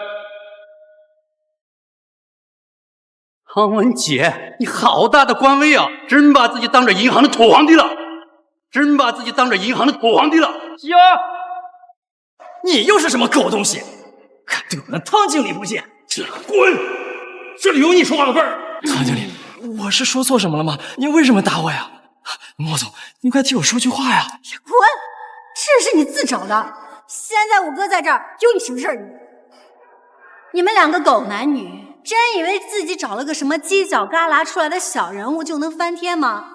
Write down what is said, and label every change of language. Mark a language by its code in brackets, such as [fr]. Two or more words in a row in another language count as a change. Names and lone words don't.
[zh] 湯文杰，你好大的官威啊！真把自己當着銀行的土皇帝了！真把自己當着銀行的土皇帝了！呀，你又是什麼狗東西？敢對我們湯經理不敬？滾！這裡有你說話的份兒。湯經理，我是說錯什麼了嗎？你為什麼打我呀？莫總，你快替我說句話呀！滾！這是你自找的。現在我哥在這兒，有你什麼事兒？你們兩個狗男女，真以為自己找了個什麼犄角旮旯出來的小人物就能翻天嗎？